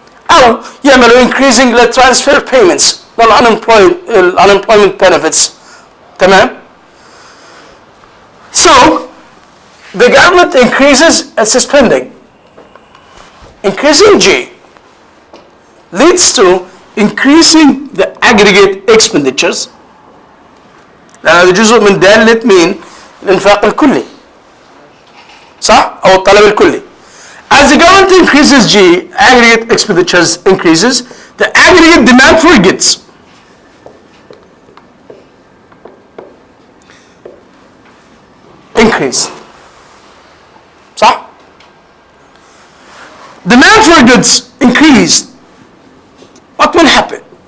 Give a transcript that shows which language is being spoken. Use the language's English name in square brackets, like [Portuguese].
[Arabic] أو يعملوا [English] increasing the transfer payments, unemployment benefits. [Arabic] تمام? [English] So the government increases its spending. Increasing G leads to increasing the aggregate expenditures. [Arabic] لأن هذا جزء من دالة مين؟ الإنفاق الكلي. صح؟ أو الطلب الكلي. [English] As the government increases G, aggregate expenditures increases, the aggregate demand for goods increase. [Arabic] صح؟ [English] Demand for goods increased. What will happen?